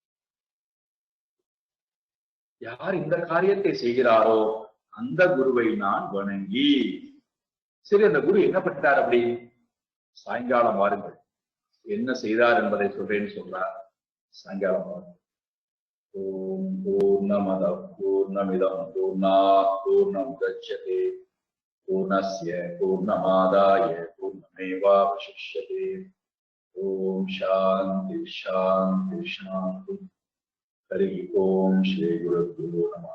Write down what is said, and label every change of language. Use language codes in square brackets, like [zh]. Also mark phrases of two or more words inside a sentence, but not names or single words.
[ta] யார் இந்த காரியத்தை செய்கிறாரோ அந்த குருவை நான் வணங்கி. சரி, அந்த குரு என்ன பண்ணிட்டார்? அப்படி சாயங்காலம் வாருங்கள், என்ன செய்தார் என்பதை சொல்றேன்னு சொல்றார். சாயங்காலம் வாருங்கள். [sa] ओम् पूर्णमद पूर्णमिदं पूर्णात् पूर्णमुदच्यते पूर्णस्य पूर्णमादाय पूर्णमेवावशिष्यते. ओम् शान्ति शान्ति शान्ति. हरि ओम् श्री गुरुभ्यो नमः.